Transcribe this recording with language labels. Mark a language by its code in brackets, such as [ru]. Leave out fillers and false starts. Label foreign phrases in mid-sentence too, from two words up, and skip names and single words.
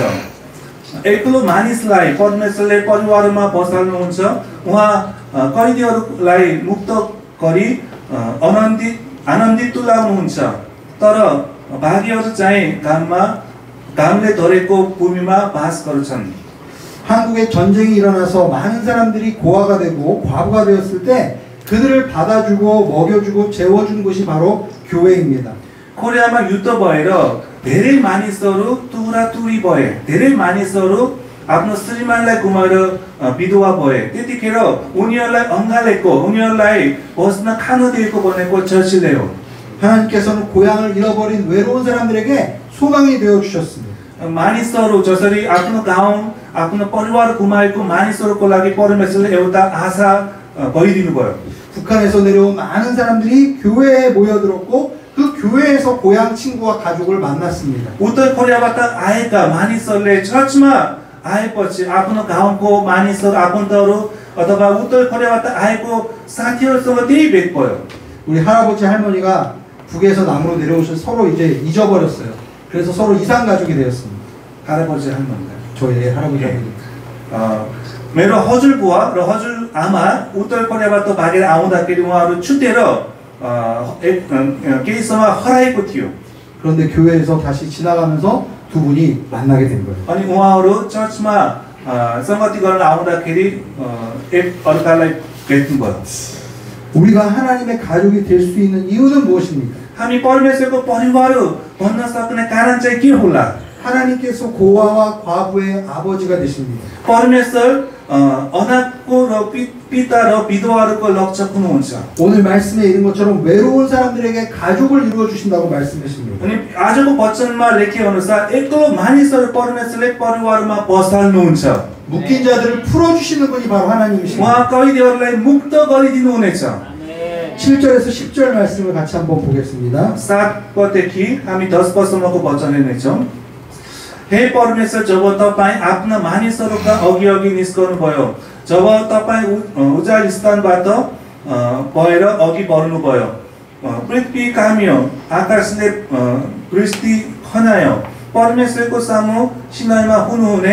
[ne] एक्लो मानिसलाई परमेश्वरले परिवारमा बसाल्नुहुन्छ। उहाँ कैदीहरूलाई मुक्त गरी आनन्दित तुल्याउनुहुन्छ। तर भागीहरू चाहिँ घामले धरेको भूमिमा बास गर्छन्। [ko] 한국에 전쟁이 일어나서 많은 사람들이 고아가 되고 과부가 되었을 때 그들을 받아주고 먹여주고 재워준 곳이 바로 교회입니다. [ne] कोरियामा युद्ध भएर धेरै मानिसहरू तुरातुरी भए, धेरै मानिसहरू आफ्नो श्रीमानलाई गुमाएर विधवा भए। त्यतिखेर उनीहरूलाई अँगालेको, उनीहरूलाई बस्न खान दिएको भनेको चर्चिले हो। [ko] 하나님께서는 고향을 잃어버린 외로운 사람들에게 소망이 되어 주셨습니다. [ne] मानिसहरू जसरी आफ्नो गाउँ आफ्नो परिवार गुमाएको मानिसहरूको लागि परमेश्वरले एउटा आशा भइदिनु भयो। [ko] 북한에서 내려온 많은 사람들이 교회에 모여들었고 그 교회에서 고향 친구와 가족을 만났습니다. [ne] उत्तर कोरियाबाट आएका मानिसहरूले चर्चमा आएपछि आफ्नो गाउँको मानिसहरू आफन्तहरू अथवा उत्तर कोरियाबाट आएको साथीहरूसँग त्यही भेट भयो। [ko] 우리 할아버지 할머니가 북에서 남으로 내려오셔서 서로 이제 잊어버렸어요. 그래서 서로 이상 가족이 되었습니다. 할아버지 할머니가 저희 할아버지 할머니. [ne] मेरो हजुरबुवा र हजुरआमा उत्तर कोरियाबाट भागेर आउँदाखेरि उहाँहरू छुटेर केही समय हराएको थियो। [ko] 그런데 교회에서 다시 지나가면서 두 분이 만나게 된 거예요. [ne] अनि उहाँहरू चर्चमा संगति गर्न आउँदाखेरि एक अर्कालाई भेट्नुभयो। [ko] 우리가 하나님의 가족이 될 수 있는 이유는 무엇입니까? [ne] हामी परमेश्वरको परिवार भन्न सक्ने कारण चाहिँ के होला? [ko] 하나님께서 고아와 과부의 아버지가 되십니다. [ne] परमेश्वर अनाथको र पिता र विधवाहरूको रक्षक हुनुहुन्छ। [ko] 오늘 말씀에 이른 것처럼 외로운 사람들에게 가족을 이루어 주신다고 말씀하십니다. [ne] अनि आजको वचनमा लेखे अनुसार एक्लो मानिसहरू परमेश्वरले परिवारमा बसाल्नुहुन्छ। [ko] 묶인 자들을 풀어 주시는 분이 바로 하나님이십니다. [ne] उहाँ कैदीहरूलाई मुक्त गरिदिनु हुनेछ। [ko] 7절에서 10절 말씀을 같이 한번 보겠습니다. [ne] 7पददेखि हामी 10पदसम्मको वचन हेर्नेछौँ। हे परमेश्वर, जब तपाईँ आफ्ना मानिसहरूका अघि निस्कनुभयो, जब तपाईँ उजाड स्थानबाट भएर अघि बढ्नुभयो, पृथ्वी काम्यो, आकाशले वृष्टि खनायो, परमेश्वरको सामु सिनाईमा हुनुहुने